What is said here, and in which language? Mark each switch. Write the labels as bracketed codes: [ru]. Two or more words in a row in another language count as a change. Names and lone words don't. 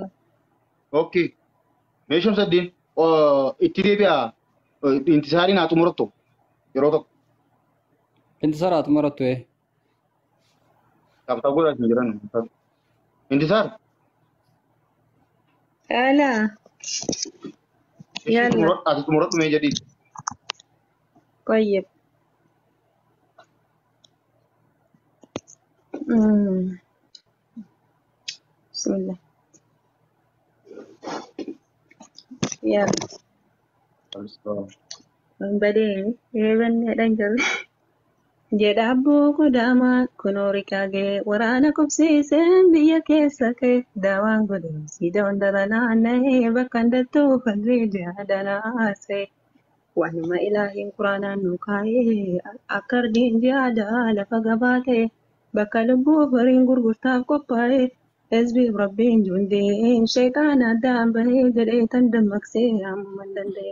[om] okay mee Shamsuddin itti deebi'a intisaariin haa xumurattu yeroo tokko Intisaar haa xumurattu taphataa godhaatiin jiran intisaar [ar] يلا. يلا. [om] ati xumurattu mee jedhi [ar] طيب. بسم الله. يلا. [om] Badeen eebanne dhangal jedha abboo godaamaa kunoo rikaagee waraana qubsiiseen biyya keessa kee daawaan godhee siida hundara naanna'ee bakka handattuu fadrii jihaadanaasee waanuma ilaahiin quraanaan nu kaayee akka ardiin jihaadaa lafa gabaatee bakka lubbuu fariin gurgurtaaf qophaa'ee hizbiif rabbiin jundiin sheeqaan addaan bahee jedhee tan dammaqsee amma hin danda'e.